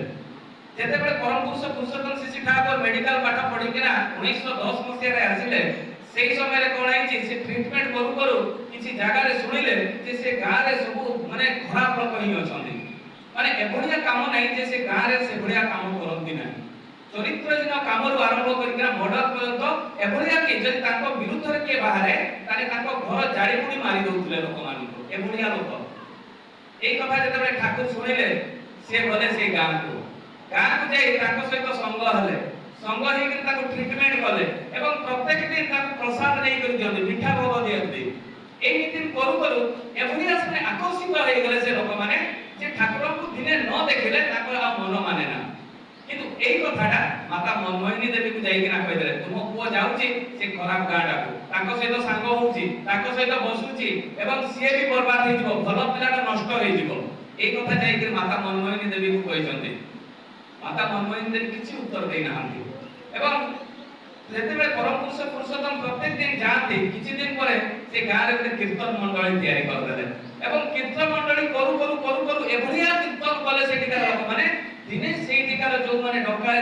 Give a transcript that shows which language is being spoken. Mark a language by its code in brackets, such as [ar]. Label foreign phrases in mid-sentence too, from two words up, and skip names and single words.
[or] ଯେତେବେଳେ ପରମ ପୁରୁଷ ପୁରୁଷୋତ୍ତମ ଶିଶି ଠାକୁର ମେଡିକାଲ ପାଠ ପଢିକିନା 1910 ମସିହାରେ ଆସିଲେ, ସେଇ ସମୟରେ କଣ ହେଇଛି, ସେ ଟ୍ରିଟମେଣ୍ଟ କରୁ କରୁ କିଛି ଜାଗାରେ ଶୁଣିଲେ ଯେ ସେ ଗାଁରେ ସବୁ ମାନେ ଖରାପ ଲୋକ ହିଁ ଅଛନ୍ତି, ମାନେ ଏଭଳିଆ କାମ ନାହିଁ ଯେ ସେ ଗାଁରେ ସେଭଳିଆ କାମ କରନ୍ତି ନାହିଁ। ଚରିତ୍ରହୀନ କାମରୁ ଆରମ୍ଭ କରିକିନା ମର୍ଡର ପର୍ଯ୍ୟନ୍ତ ଏଭଳିଆ କି ଯଦି ତାଙ୍କ ବିରୁଦ୍ଧରେ କିଏ ବାହାରେ ତାହେଲେ ତାଙ୍କ ଘର ଜାଳି ପୋଡ଼ି ମାରି ଦଉଥିଲେ ଲୋକମାନଙ୍କୁ, ଏଭଳିଆ ଲୋକ। ଏଇ କଥା যেତେବେଳେ ଠାକୁର ଶୁଣିଲେ ସେ ଗଲେ ସେଇ ଗାଁକୁ ଯାଇ ତାଙ୍କ ସହିତ ସଙ୍ଗ ହେଲେ, ସଙ୍ଗ ହେଇକି ତାକୁ ଟ୍ରିଟମେଣ୍ଟ କଲେ ଏବଂ ପ୍ରତ୍ୟେକ ଦିନ ତାକୁ ପ୍ରସାଦ ନେଇକରି ଦିଅନ୍ତି, ମିଠା ଭୋଗ ଦିଅନ୍ତି। ଏମିତି କରୁ କରୁ ଏଭଳିଆ ସେମାନେ ଆକର୍ଷିତ ହେଇଗଲେ ସେ ଲୋକମାନେ ଯେ ଠାକୁରଙ୍କୁ ଦିନେ ନ ଦେଖିଲେ ତାଙ୍କର ଆଉ ମନ ମାନେ ନା। କିନ୍ତୁ ଏଇ କଥାଟା ମାତା ମନମୋହିନୀ ଦେବୀକୁ ଯାଇକିନା କହିଦେଲେ, ତୁମ ପୁଅ ଯାଉଛି ସେ ଖରାପ ଗାଁଟାକୁ, ତାଙ୍କ ସହିତ ସାଙ୍ଗ ହଉଛି, ତାଙ୍କ ସହିତ ବସୁଛି ଏବଂ ସିଏ ବି ବର୍ବାଦ ହେଇଯିବ, ଭଲ ପିଲାଟା ନଷ୍ଟ ହେଇଯିବ। ଏଇ କଥା ଯାଇକି ମାତା ମନମୋହିନୀ ଦେବୀକୁ କହିଛନ୍ତି। ମାତା ମନମୋହିନୀ ଦେବୀ କିଛି ଉତ୍ତର ଦେଇନାହାନ୍ତି ଏବଂ ଯେତେବେଳେ ପରମ ପୁରୁଷ ପୁରୁଷୋତ୍ତମ ପ୍ରତ୍ୟେକ ଦିନ ଯାଆନ୍ତି, କିଛି ଦିନ ପରେ ସେ ଗାଁରେ ଗୋଟେ କୀର୍ତ୍ତନ ମଣ୍ଡଳୀ ତିଆରି କରିଦେଲେ ଏବଂ କୀର୍ତ୍ତନ ମଣ୍ଡଳୀ କରୁ କରୁ କରୁ କରୁ ଏଭଳିଆ କୀର୍ତ୍ତନ କଲେ ସେଠିକାର ଲୋକମାନେ, ଦିନେ ସେଇଠିକାର ଯୋଉମାନେ ଡକାୟତ